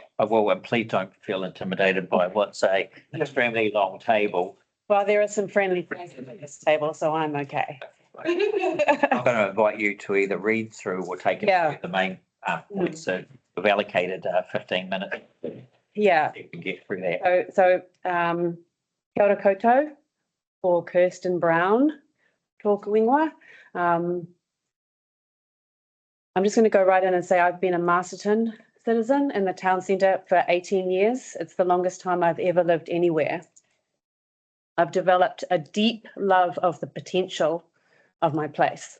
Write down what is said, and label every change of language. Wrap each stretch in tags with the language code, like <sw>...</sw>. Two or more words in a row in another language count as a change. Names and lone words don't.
<en>Well, and please don't feel intimidated by what's an extremely long table. Well, there are some friendly faces at this table, so I'm okay. I'm going to invite you to either read through or take it through the main points. So we've allocated 15 minutes. Yeah. You can get through that.</en> <mi>So kia ora koutou for Kirsten Brown, tōku ingoa.</mi> <en>I'm just going to go right in and say I've been a Masterton citizen in the town centre for 18 years. It's the longest time I've ever lived anywhere. I've developed a deep love of the potential of my place.</en>